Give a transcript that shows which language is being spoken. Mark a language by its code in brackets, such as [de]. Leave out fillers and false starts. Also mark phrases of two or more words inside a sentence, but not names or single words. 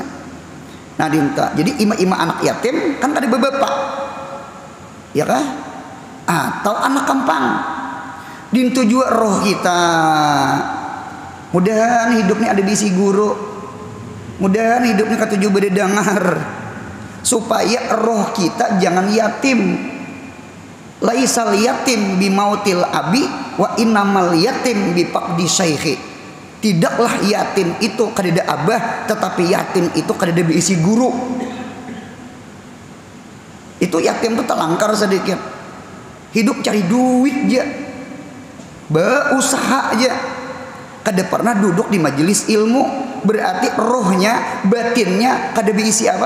[bjn] Nah dinta, jadi ima anak yatim kan kada bebapak, ya kah? Atau anak kampang, dintu juga roh kita. Mudahan hidupnya ada bisi guru. Mudahan hidupnya ketujuh berdengar supaya roh kita jangan yatim. [ar] ليس اليتيم بموت الأب وإنما اليتيم بفقد الشيخ. [bjn] Tidaklah yatim itu kadada abah, tetapi yatim itu kadada diisi guru. Itu yatim itu telangkar sedikit. Hidup cari duit aja. Berusaha aja. Kada pernah duduk di majelis ilmu. Berarti rohnya, batinnya kada diisi apa?